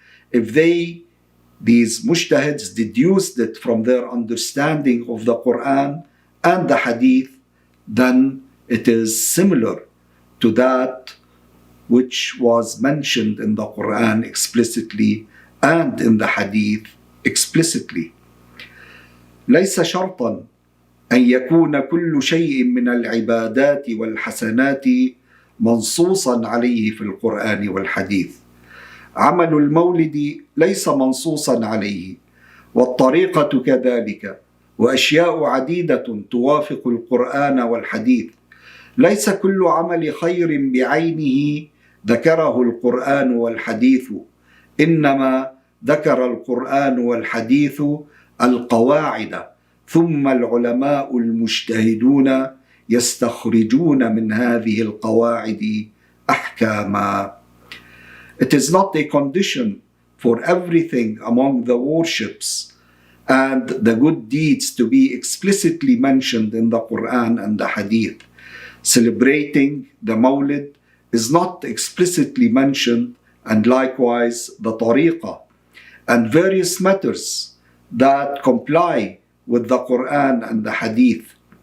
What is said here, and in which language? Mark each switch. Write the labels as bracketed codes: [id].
[en] if these mujtahids deduced it from their understanding of the Quran and the hadith, then it is similar to that which was mentioned in the Quran explicitly and in the hadith explicitly. [ar] ليس شرطا أن يكون كل شيء من العبادات والحسنات منصوصا عليه في القرآن والحديث. عمل المولد ليس منصوصا عليه، والطريقة كذلك، وأشياء عديدة توافق القرآن والحديث. ليس كل عمل خير بعينه ذكره القرآن والحديث، إنما ذكر القرآن والحديث القواعد، ثم العلماء المجتهدون يستخرجون من هذه القواعد أحكاما. [en] It is not a condition for everything among the worships and the good deeds to be explicitly mentioned in the Quran and the Hadith. Celebrating the Mawlid is not explicitly mentioned, and likewise the Tariqah and various matters that comply with the Quran and the Hadith.